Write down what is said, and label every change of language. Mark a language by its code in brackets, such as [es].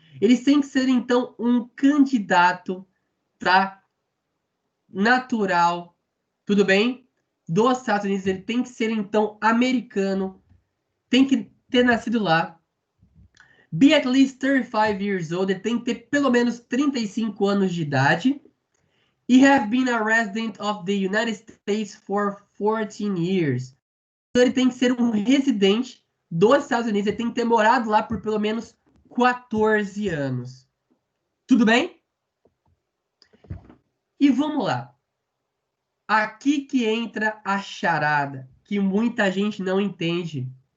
[pt] Eles têm que ser, então, um candidato, tá? Natural, tudo bem? Dos Estados Unidos, ele tem que ser, então, americano, tem que ter nascido lá, [en] Be at least 35 years old. [pt] Ele tem que ter pelo menos 35 anos de idade. [en] E have been a resident of the United States for 14 years. [pt] Então, ele tem que ser um residente dos Estados Unidos. Ele tem que ter morado lá por pelo menos 14 anos. Tudo bem? E vamos lá. Aqui que entra a charada, que muita gente não entende.